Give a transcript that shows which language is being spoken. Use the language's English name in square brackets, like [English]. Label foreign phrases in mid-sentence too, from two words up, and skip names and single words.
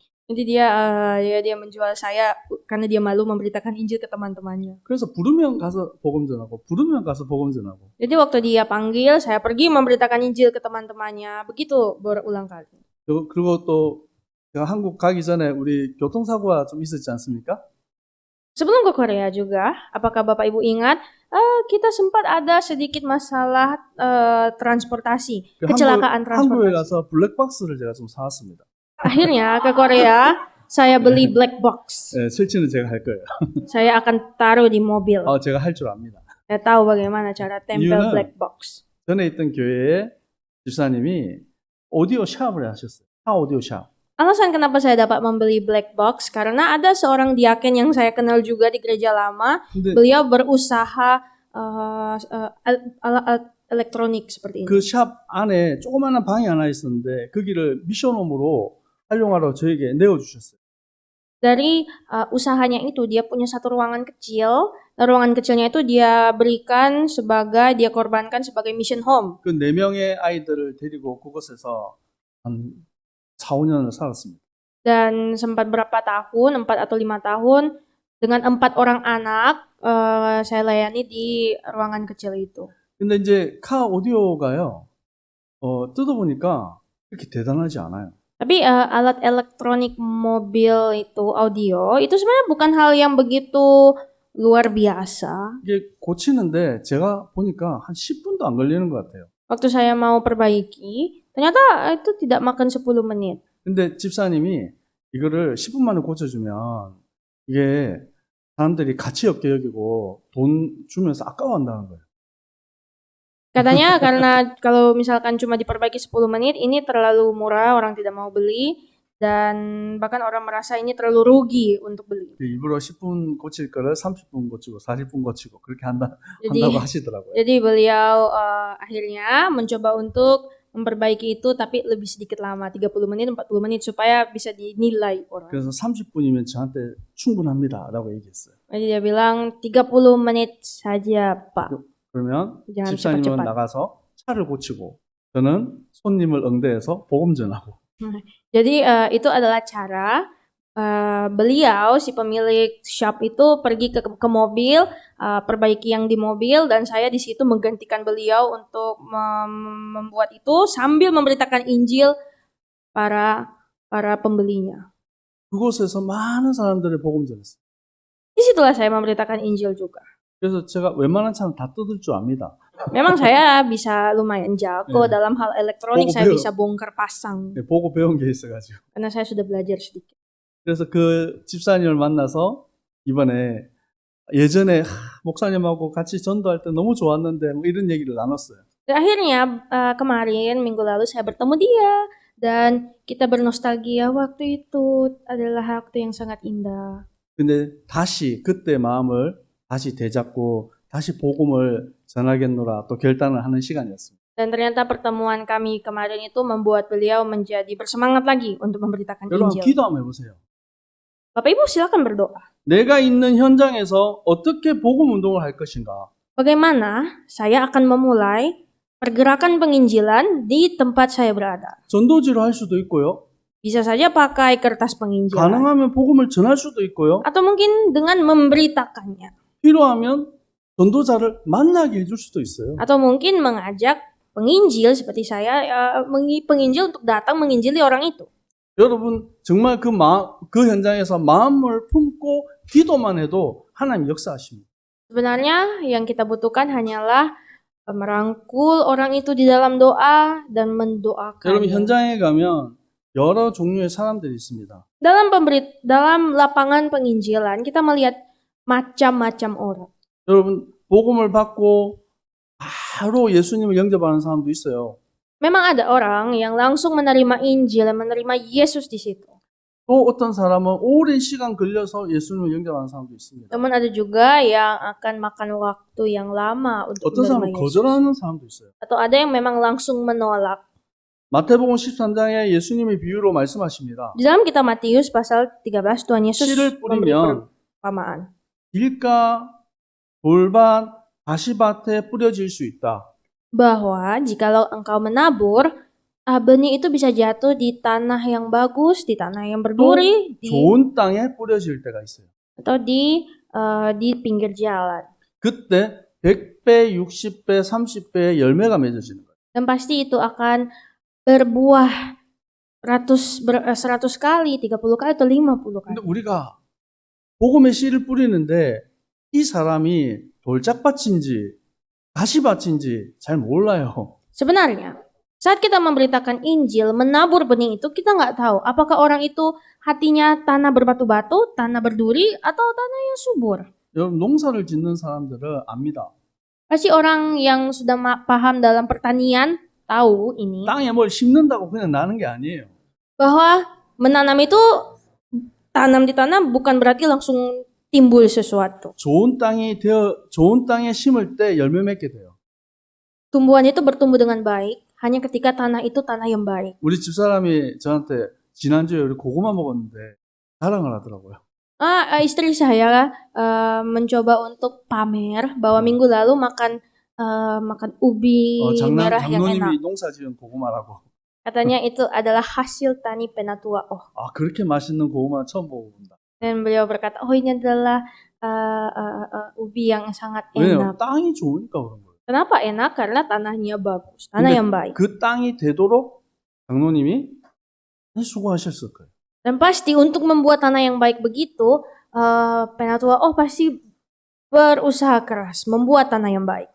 [Indonesian] Jadi dia menjual saya karena dia malu memberitakan Injil ke teman-temannya. [Korean] 그래서 부르면 가서 복음 전하고 부르면 가서 복음 전하고. [Indonesian] Jadi waktu dia panggil, saya pergi memberitakan Injil ke teman-temannya. Begitu berulang kali. [Korean] 그리고 또 제가 한국 가기 전에 우리 교통사고가 좀 있었지 않습니까? [Indonesian] Sebelum ke Korea juga, apakah Bapak Ibu ingat, kita sempat ada sedikit masalah transportasi, kecelakaan transportasi. [Korean] 한국에 가서 블랙박스를 제가 좀 사왔습니다. [Indonesian] Akhirnya ke Korea, saya beli [English] black box. [Korean] 네, 설치는 제가 할 거예요. [Indonesian] Saya akan taruh di mobil. [Korean] 제가 할 줄 압니다. [Indonesian] Saya tahu bagaimana cara tempel [English] black box. [Korean] 전에 있던 교회에 집사님이 오디오 샵을 하셨어요. 오디오 샵. [Indonesian] Alasan kenapa saya dapat membeli [English] black box [Indonesian] karena ada seorang diaken yang saya kenal juga di gereja lama. Beliau berusaha alat elektronik seperti ini. [Korean] 그 샵 안에 조그마한 방이 하나 있었는데 거기를 미션홈으로 활용하라고 저에게 내어주셨어요. [Indonesian] Dari usahanya itu dia punya satu ruangan kecil. Ruangan kecilnya itu dia korbankan sebagai [English] mission home. [Korean] 그 4명의 아이들을 데리고 그곳에서 한 4, 5년을 살았습니다. [Indonesian] Dan sempat berapa tahun, 4 atau 5 tahun, dengan 4 orang anak, saya layani di ruangan kecil itu. [Korean] 근데 이제 카 오디오가요, 뜯어보니까 그렇게 대단하지 않아요. [Indonesian] Tapi alat elektronik mobil itu audio, itu sebenarnya bukan hal yang begitu luar biasa. [Korean] 이게 고치는데 제가 보니까 한 10분도 안 걸리는 것 같아요. [Indonesian] Waktu saya mau perbaiki, ternyata itu tidak makan 10 menit. [Korean] 근데 집사님이 이거를 10분 만에 고쳐주면 이게 사람들이 가치 없게 여기고 돈 주면서 아까워한다는 거예요. [Indonesian] Katanya karena kalau misalkan cuma diperbaiki 10 menit, ini terlalu murah, orang tidak mau beli. Dan bahkan orang merasa ini terlalu rugi untuk beli. [Korean] 일부러 10분 고칠 거를 30분 고치고 40분 고치고 그렇게 한다고 하시더라고요. [Indonesian] Jadi beliau akhirnya mencoba untuk memperbaiki itu tapi lebih sedikit lama, 30 menit, 40 menit supaya bisa dinilai orang. [Korean] 그래서 30분이면 저한테 충분합니다라고 얘기했어요. [Indonesian] Jadi dia bilang 30 menit saja, Pak. [Korean] 그러면 [Indonesian] jangan [Korean] 집사님은 [Indonesian] cepat-cepat. [Korean] 나가서 차를 고치고 저는 손님을 응대해서 복음 전하고. [Indonesian] Jadi itu adalah cara beliau si pemilik shop itu pergi ke mobil, perbaiki yang di mobil, dan saya di situ menggantikan beliau untuk membuat itu sambil memberitakan Injil para pembelinya. [Korean] 그곳에서 많은 사람들의 복음 전했어요. [Indonesian] Disitulah saya memberitakan Injil juga. [Korean] 그래서 제가 웬만한 차는 다 뜯을 줄 압니다. [Indonesian] Memang saya bisa lumayan jago [Korean] 네. [Indonesian] dalam hal elektronik, [Korean] 보고 [Indonesian] saya [Korean] 배워. [Indonesian] bisa bongkar pasang [Korean] 네, 보고 배운 게 있어가지고. [Indonesian] karena saya sudah belajar sedikit. [Korean] 그래서 그 집사님을 만나서 이번에 예전에 목사님하고 같이 전도할 때 너무 좋았는데 뭐 이런 얘기를 나눴어요. [Indonesian] Dan akhirnya kemarin minggu lalu saya bertemu dia dan kita bernostalgia, waktu itu adalah waktu yang sangat indah. [Korean] 근데 다시 그때 마음을 다시 되잡고 다시 복음을 전하겠노라 또 결단을 하는 시간이었습니다. [Indonesian] Dan ternyata pertemuan kami kemarin itu membuat beliau menjadi bersemangat lagi untuk memberitakan [Korean] 여러분 [Indonesian] Injil. [Korean] 기도 한번 해보세요. [Indonesian] Bapak Ibu silakan berdoa. [Korean] 내가 있는 현장에서 어떻게 복음 운동을 할 것인가? [Indonesian] Bagaimana saya akan memulai pergerakan penginjilan di tempat saya berada? [Korean] 전도지로 할 수도 있고요. [Indonesian] Bisa saja pakai kertas penginjilan. [Korean] 가능하면 복음을 전할 수도 있고요. [Indonesian] Atau mungkin dengan memberitakannya. [Korean] 필요하면 전도자를 만나게 해줄 수도 있어요. [Indonesian] Atau mungkin mengajak penginjil seperti saya, penginjil untuk datang menginjili orang itu. [Korean] 여러분 정말 그 현장에서 마음을 품고 기도만 해도 하나님 역사하십니다. [Indonesian] Sebenarnya yang kita butuhkan hanyalah merangkul orang itu di dalam doa dan mendoakan. [Korean] 여러분 현장에 가면 여러 종류의 사람들이 있습니다. [Indonesian] Dalam lapangan penginjilan kita melihat macam-macam orang. [Korean] 여러분 복음을 받고 바로 예수님을 영접하는 사람도 있어요. [Indonesian] Memang ada orang yang langsung menerima Injil, menerima Yesus di situ. [Korean] 또 어떤 사람은 오랜 시간 걸려서 예수님을 영접하는 사람도 있습니다. [Indonesian] Namun ada juga yang akan makan waktu yang lama untuk [Korean] 어떤 사람은 [Indonesian] menerima Yesus. [Korean] 거절하는 사람도 있어요. [Indonesian] Atau ada yang memang langsung menolak. [Korean] 마태복음 13장에 예수님의 비유로 말씀하십니다. [Indonesian] Di dalam kitab Matius pasal 13 Tuhan Yesus [Korean] 씨를 [Indonesian] memberi [Korean] 뿌리면 [Indonesian] perumpamaan. [Korean] 길가, 돌밭, 가시밭에 뿌려질 수 있다. [Indonesian] Bahwa jikalau engkau menabur, benih itu bisa jatuh di tanah yang bagus, di tanah yang berduri, [Korean] 좋은 땅에 뿌려질 때가 있어요. [Indonesian] atau di pinggir jalan. [Korean] 그때 100배, 60배, 30배의 열매가 맺어지는 거예요. [Indonesian] Dan pasti itu akan berbuah 100 kali, 30 kali atau 50 kali. [Korean] 근데 우리가 복음의 씨를 뿌리는데 이 사람이 돌짝밭인지 가시밭인지 잘 몰라요. [Indonesian] Sebenarnya, saat kita memberitakan Injil, menabur benih itu, kita nggak tahu apakah orang itu hatinya tanah berbatu-batu, tanah berduri, atau tanah yang subur. [Korean] 여러분 농사를 짓는 사람들은 압니다. [Indonesian] Pasti orang yang sudah paham dalam pertanian tahu ini, [Korean] 땅에 뭘 심는다고 그냥 나는 게 아니에요. [Indonesian] bahwa menanam itu, tanam di tanah bukan berarti langsung timbul sesuatu. [Korean] 좋은 땅에 심을 때 열매 맺게 돼요. [Indonesian] Tumbuhan itu bertumbuh dengan baik hanya ketika tanah itu tanah yang baik. [Korean] 우리 집사람이 저한테 지난주에 우리 고구마 먹었는데 자랑을 하더라고요. [Indonesian] Istri saya mencoba untuk pamer bahwa minggu lalu makan ubi merah yang enak. [Korean] 장로님이 농사 지은 고구마라고. [Indonesian] Katanya itu adalah hasil tani Penatua. [Korean] 그렇게 맛있는 고구마 처음 먹어본다. [Indonesian] Dan beliau berkata, ini adalah ubi yang sangat [Korean] 왜냐면 [Indonesian] enak. [Korean] 땅이 좋으니까 그런 거예요. [Indonesian] Kenapa enak? Karena tanahnya bagus, tanah yang baik. [Korean] 그 땅이 되도록 장로님이 수고하셨을 거예요. [Indonesian] Dan pasti untuk membuat tanah yang baik begitu, Penatua pasti berusaha keras membuat tanah yang baik.